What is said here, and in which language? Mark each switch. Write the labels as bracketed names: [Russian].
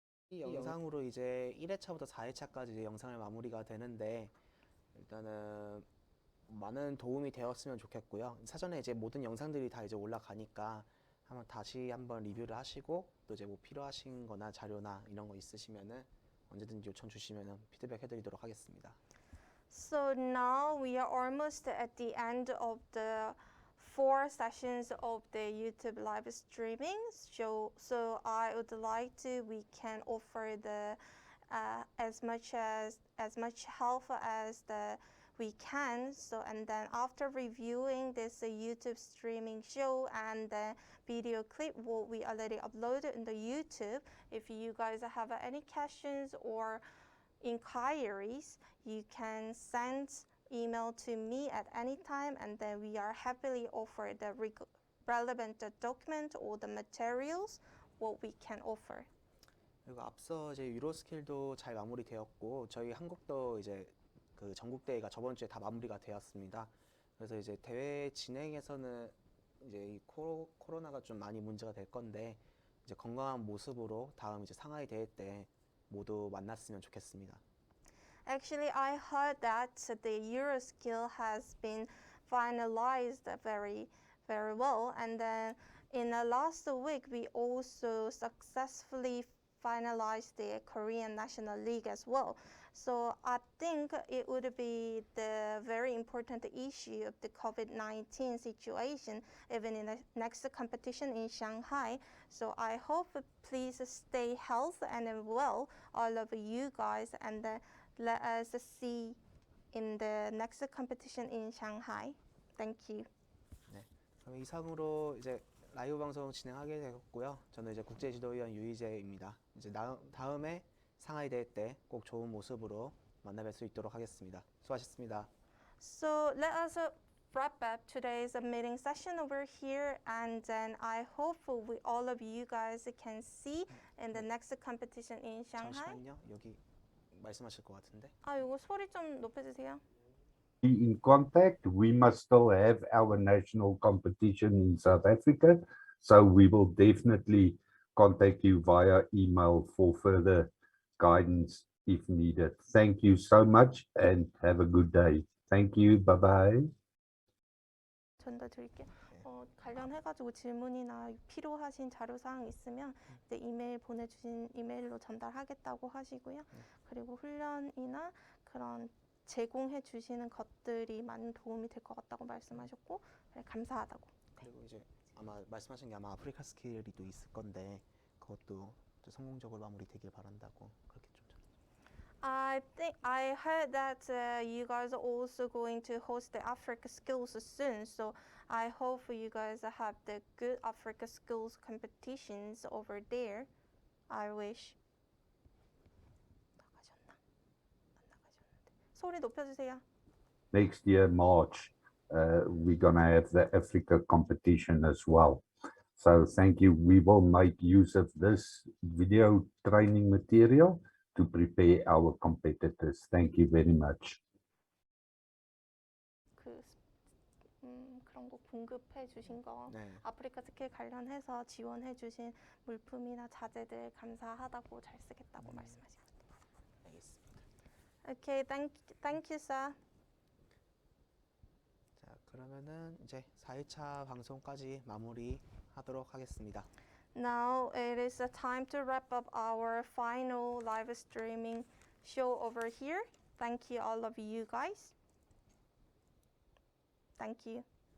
[Korean] 이 영상으로 이제 1회차부터 4회차까지 이제 영상을 마무리가 되는데 일단은 많은 도움이 되었으면 좋겠고요. 사전에 이제 모든 영상들이 다 이제 올라가니까 다시 한번 리뷰를 하시고 또 이제 뭐 필요하신 거나 자료나 이런 거 있으시면은 언제든지 요청 주시면은 피드백 해드리도록 하겠습니다. [English] So now we are almost at the end of the 4 sessions of the YouTube live streaming. So I would like to, we can offer the as much help as we can. So and then after reviewing this YouTube streaming show and the video clip what we already uploaded in the YouTube, if you guys have any questions or inquiries, you can send email to me at any time, and then we are happily offer the relevant document or the materials what we can offer. [Korean] 그리고 앞서 이제 유로스킬도 잘 마무리되었고 저희 한국도 이제 그 전국 대회가 저번 주에 다 마무리가 되었습니다. 그래서 이제 대회 진행에서는 이제 이 코로나가 좀 많이 문제가 될 건데 이제 건강한 모습으로 다음 이제 상하이 대회 때 모두 만났으면 좋겠습니다. [English] Actually, I heard that the Euroskill has been finalized very well, and then in the last week we also successfully finalized the Korean National League as well. So I think it would be the very important issue of the COVID-19 situation even in the next competition in Shanghai. So I hope please stay healthy and well, all of you guys, and let us see in the next competition in Shanghai. Thank you. [Korean] 네, 그럼 이상으로 이제 라이브 방송 진행하게 되었고요. 저는 이제 국제지도위원 유희재입니다. 이제 다음에 상하이 대회 때 꼭 좋은 모습으로 만나뵐 수 있도록 하겠습니다. 수고하셨습니다. [English] So let us wrap up today's meeting session over here, and then I hope all of you guys can see in the next competition in Shanghai. [Korean] 잠시만요. 여기 말씀하실 것 같은데. 이거 소리 좀 높여주세요. [English] Be in contact. We must still have our national competition in South Africa, so we will definitely contact you via email for further guidance if needed. Thank you so much and have a good day. Thank you. Bye-bye. [Korean] 전달 드릴게요. 관련해가지고 질문이나 필요하신 자료사항 있으면 이제 이메일 보내주신 이메일로 전달하겠다고 하시고요. 그리고 훈련이나 그런 제공해 주시는 것들이 많은 도움이 될 것 같다고 말씀하셨고 네, 감사하다고. 그리고 이제 아마 말씀하신 게 아마 아프리카 스킬이 또 있을 건데 그것도 또 성공적으로 마무리되길 바란다고 그렇게 좀 전해. [English] I think I heard that you guys are also going to host the Africa Skills soon, so I hope you guys have the good Africa Skills competitions over there. I wish. [Korean] 나가셨나? 안 나가셨는데. 소리 높여주세요. [English] Next year, March, we're going to have the Africa competition as well. So thank you. We will make use of this video training material to prepare our competitors. Thank you very much. [Korean] 그런 거 공급해 주신 거 네. 아프리카 스킬 관련해서 지원해 주신 물품이나 자재들 감사하다고 잘 쓰겠다고 말씀하셨습니다. 알겠습니다. [English] Okay, thank you, sir. [Korean] 자, 그러면은 이제 4일차 방송까지 마무리하도록 하겠습니다. [English] Now it is a time to wrap up our final live streaming show over here. Thank you all of you guys. Thank you.